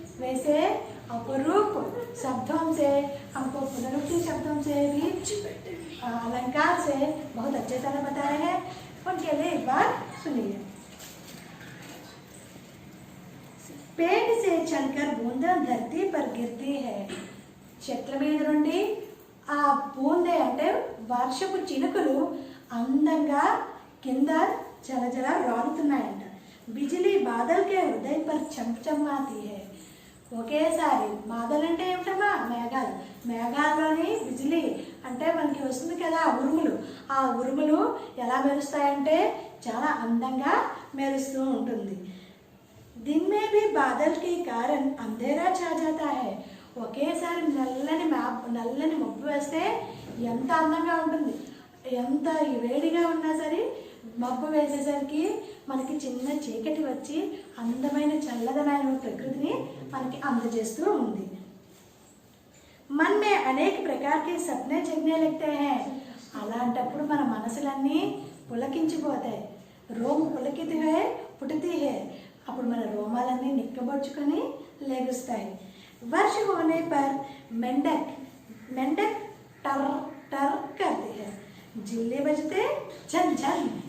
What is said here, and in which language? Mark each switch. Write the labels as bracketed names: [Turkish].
[Hindi] वैसे अपरूप शब्दों से, हमको पुनरुक्ति शब्दों से भी अलंकार से बहुत अच्छे तरह बताए हैं। उनके लिए एक बार सुनिए। पेड़ से चलकर बूंदें धरती पर गिरती है। [Telugu] చెట్ల మీద నుండి ఆ బూందే అంటే వర్షపు చినుకులు అందంగా కింద జలజల రాలుతున్నాయంట। [Hindi] బిజిలీ బాదల్ కే హృదయ పర్ చమచమాతి హై। [Telugu] ఒకేసారి బాదల్ అంటే ఏమిటమ్మా? మేఘాలు, మేఘాల్లోని బిజిలీ అంటే మనకి వస్తుంది కదా ఉరుములు, ఆ ఉరుములు ఎలా మెరుస్తాయంటే చాలా అందంగా మెరుస్తూ ఉంటుంది। [Hindi] दिन में भी बादल के कारण अंधेरा छा जाता है। [Telugu] ఒకేసారి నల్లని మబ్బు వేస్తే ఎంత అందంగా ఉంటుంది, ఎంత వేడిగా ఉన్నా సరే మబ్బు వేసేసరికి మనకి చిన్న చీకటి వచ్చి అందమైన చల్లదనమైన ప్రకృతిని మనకి అందజేస్తూ ఉంది। [Hindi] मन में अनेक प्रकार के सपने जगने लगते हैं। [Telugu] అలాంటప్పుడు మన మనసులన్నీ పులకించిపోతాయి। [Hindi] రోమ్ పులకితి హై పుటితి హై, [Telugu] అప్పుడు మన రోమాలన్నీ నిక్కబొచ్చుకొని లేగుస్తాయి। [Hindi] वर्ष होने पर मेंढक टर टर करती है, जिल्ले बजते झन झन।